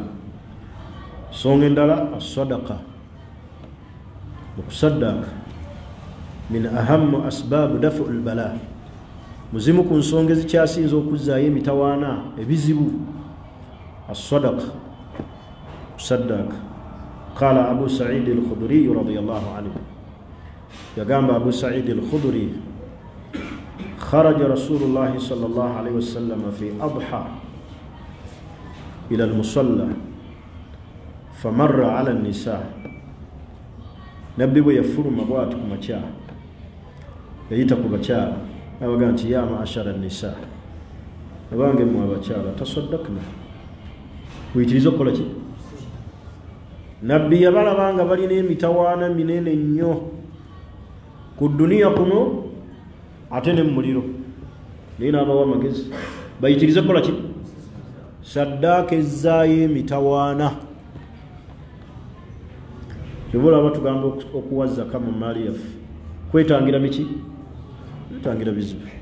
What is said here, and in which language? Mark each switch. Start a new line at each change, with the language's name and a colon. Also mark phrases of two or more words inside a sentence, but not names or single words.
Ganda: Songa endala as-sadaqa, okusaddaaka
Arabic: من أهم أسباب دفع البلاء.
Ganda: Muzimu ku nsonga ezikyasinza okuzzaayo emitawaana ebizibu. As-sadaqa, kusaddaaka.
Arabic: قال أبو سعيد الخدري رضي الله عنه,
Ganda: yagamba
Arabic: Abu Sa'id al-Khudri, خرج رسول الله صلى الله عليه وسلم في أضحى إلى المصلى فمر على النساء.
Ganda: Nabbi bwe yafuluma bw'ati ku makya, yayita ku bakyala abaga nti
Arabic: يا معشر النساء
Ganda: abange mu abakyala tasaddaqna witirizo kola ki nabbi yabalabanga balina emitawaana minene nnyo ku duniya kuno ate ne muliro naye n'abawa amagezi bayitirize kola ki saddaaka ezzaayo emitawaana kyobola aba tugamba okuwa zaka mu maali yaffe kwetangira miki kwetangira bizibu